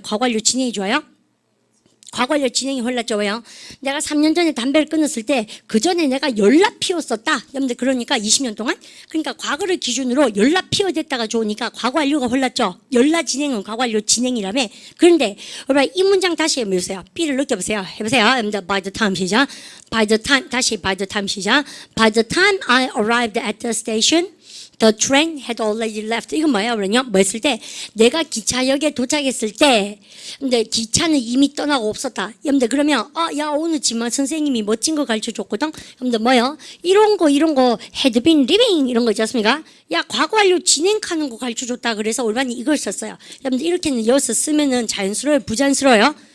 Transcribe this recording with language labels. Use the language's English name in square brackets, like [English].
[Korean] 과거 완료 진행이 좋아요? 과거 완료 진행이 훨씬 왜요? 내가 3년 전에 담배를 끊었을 때 그 전에 내가 열나 피웠었다. 여러분들 그러니까 20년 동안 그러니까 과거를 기준으로 열나 피워댔다가 좋으니까 과거 완료가 흘렀죠. 열나 진행은 과거 완료 진행이라며. 그런데 여러분 이 문장 다시 해보세요. B를 느껴보세요. 해보세요. 여러분들 [English] by the time [Korean] 시작. [English] by the time [Korean] 다시 [English] by the time 시작. by the time I arrived at the station The train had already left. [Korean] 이건 뭐예요? 그러냐? 뭐 했을 때? 내가 기차역에 도착했을 때, 근데 기차는 이미 떠나고 없었다. 여러분들, 그러면, 야, 오늘 지만 선생님이 멋진 거 가르쳐 줬거든? 여러분들, 뭐요? 이런 거, [English] had been living, [Korean] 이런 거 있지 않습니까? 야, 과거 완료 진행하는 거 가르쳐 줬다. 그래서 올반이 이걸 썼어요. 여러분들, 이렇게는 여기서 쓰면은 자연스러워요? 부자연스러워요?